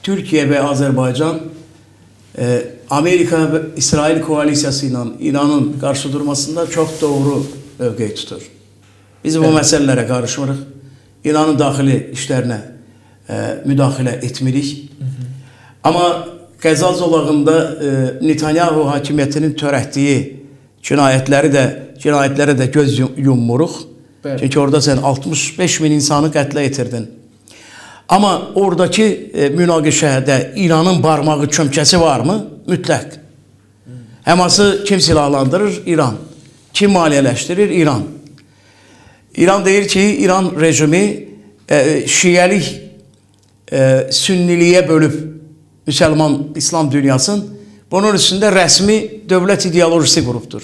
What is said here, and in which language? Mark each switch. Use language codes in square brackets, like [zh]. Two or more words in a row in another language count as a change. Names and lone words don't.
[tr] Türkiye ve Azerbaycan Amerika ve İsrail koalisiyasıyla İran'ın karşı durmasında çok doğru [az] mövqe tutur. Biz bu meselelere karışmırıq. İran'ın daxili işlerine müdaxilə etmirik. Ama Qəzza zolağında Netanyahu hakimiyyətinin törətdiyi cinayetlərə də göz yummuruq. Çünkü orada sen 65 bin insanı qətlə yetirdin. Ama oradaki münaqişədə İran'ın barmağı çömkəsi var mı? Mütləq. Həması kim silahlandırır? İran. Kim maliyyələşdirir? İran. İran deyir ki, İran rejimi şiəlik sünniliyə bölüb Müslüman İslam dünyasını, bunun üstündə rəsmi dövlət ideolojisi qurubdur.